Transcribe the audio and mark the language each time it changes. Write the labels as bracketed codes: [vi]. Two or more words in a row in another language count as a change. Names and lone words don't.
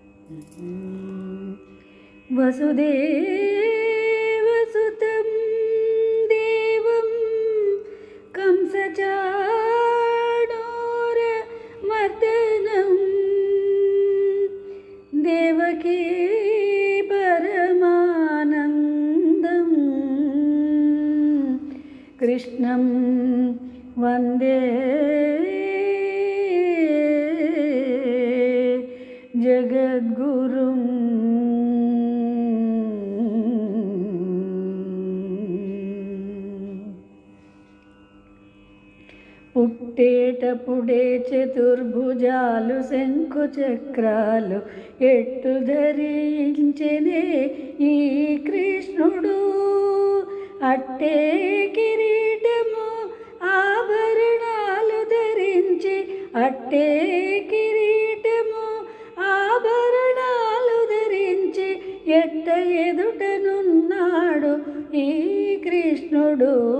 [sa] वसुदेवसुतं देवं कंसचाणूरमर्दनं देवकी परमानन्दं कृष्णं वन्दे [te] जगद्गुरुं పుట్టేటప్పుడే చతుర్భుజాలు శంఖు చక్రాలు ఎట్టు ధరించెనే ఈ కృష్ణుడు అట్టే కిరీటము ఆభరణాలు ధరించి అట్టే కిరీటము ఆభరణాలు ధరించి ఎట్ట ఎదుటనున్నాడు ఈ కృష్ణుడు